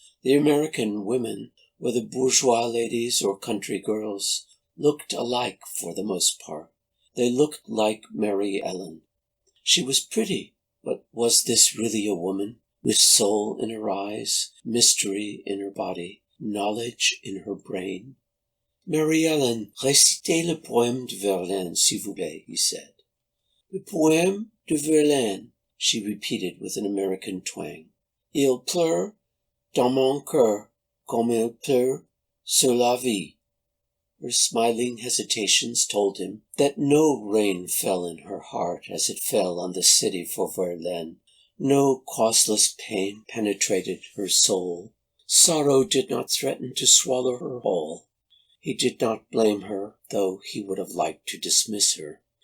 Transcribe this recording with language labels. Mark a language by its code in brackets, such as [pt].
[en] The American women, whether bourgeois ladies or country girls, looked alike for the most part. They looked like Mary Ellen. She was pretty, but was this really a woman, with soul in her eyes, mystery in her body, knowledge in her brain? [fr] "Mary Ellen, récitez le poème de Verlaine, s'il vous plaît," [en] he said. [fr] "Le poème de Verlaine," [en] she repeated with an American twang. [fr] "Il pleut dans mon cœur comme il pleut sur la vie." [en] Her smiling hesitations told him that no rain fell in her heart as it fell on the city for Verlaine. No causeless pain penetrated her soul. Sorrow did not threaten to swallow her whole. He did not blame her, though he would have liked to dismiss her.